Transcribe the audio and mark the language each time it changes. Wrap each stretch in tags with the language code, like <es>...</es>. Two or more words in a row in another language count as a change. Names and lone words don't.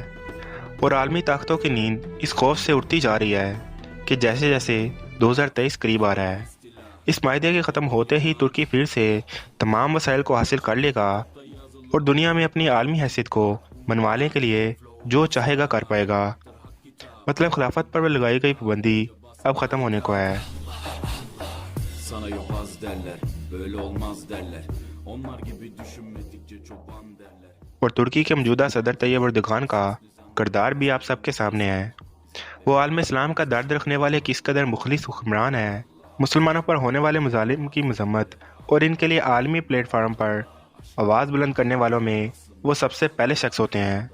<ur>اور عالمی طاقتوں کی نیند اس خوف سے اڑتی جا رہی ہے کہ جیسے جیسے 2023 قریب آ رہا ہے، اس مایدے کے ختم ہوتے ہی ترکی پھر سے تمام وسائل کو حاصل کر لے گا اور دنیا میں اپنی عالمی حیثیت کو منوانے کے لیے جو چاہے گا کر پائے گا. مطلب خلافت پر لگائی گئی پابندی اب ختم ہونے کو ہے.</ur> <tr>Sana yok az derler, böyle olmaz derler. Onlar gibi düşünmedikçe çoban derler.</tr> <ur>اور ترکی کے موجودہ صدر طیب اردوغان کا کردار بھی آپ سب کے سامنے ہے. وہ عالم اسلام کا درد رکھنے والے کس قدر مخلص حکمران ہے. مسلمانوں پر ہونے والے مظالم کی مذمت اور ان کے لیے عالمی پلیٹ فارم پر آواز بلند کرنے والوں میں وہ سب سے پہلے شخص ہوتے ہیں.</ur>